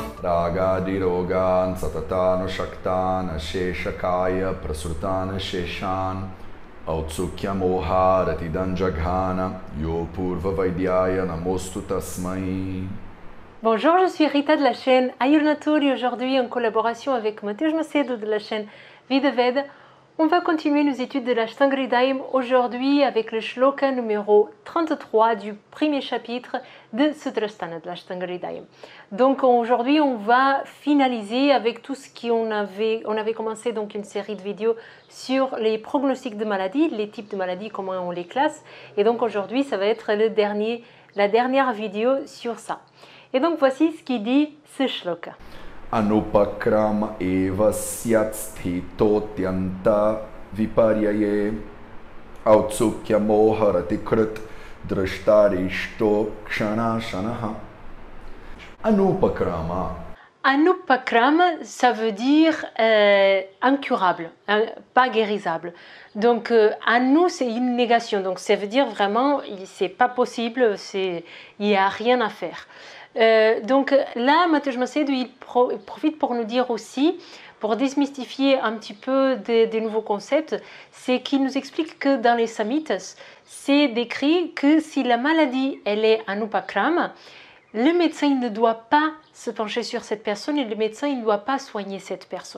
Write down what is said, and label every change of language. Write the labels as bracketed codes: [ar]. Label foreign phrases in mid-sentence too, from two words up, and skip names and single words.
[sa] रागादिरोगान् सततानुषक्तान् अशेषकायप्रसृतान् अशेषान् औत्सुक्यमोहारतिदाञ्जघान योऽपूर्ववैद्याय नमोऽस्तु तस्मै. [fr] Bonjour, je suis Rita de la chaîne Ayurnatur et aujourd'hui en collaboration avec Mateusz Macedo de la chaîne Vidaved, on va continuer nos études de l'Ashtanga Hridayam aujourd'hui avec le shloka numéro 33 du premier chapitre de Sutrasthana de l'Ashtanga Hridayam. Donc aujourd'hui on va finaliser avec tout ce qu'on avait commencé donc une série de vidéos sur les pronostics de maladies, les types de maladies, comment on les classe, et donc aujourd'hui ça va être la dernière vidéo sur ça. Et donc voici ce qui dit ce shloka. [sa] अनुपक्रम एव स्यात् स्थितोऽत्यन्तविपर्यये औत्सुक्यमोहारतिकृद् दृष्टारिष्टोऽक्षनाशनः. [fr] Anupakrama. Anupakrama, ça veut dire incurable, pas guérisable. Donc anu, c'est une négation. Donc ça veut dire vraiment, c'est pas possible, il n'y a rien à faire. Donc là, Mateusz Macedo, il profite pour nous dire aussi, pour démystifier un petit peu des nouveaux concepts, c'est qu'il nous explique que dans les Samhitas, c'est décrit que si la maladie, elle est anupakrama, le médecin il ne doit pas se pencher sur cette personne et le médecin il ne doit pas soigner cette personne.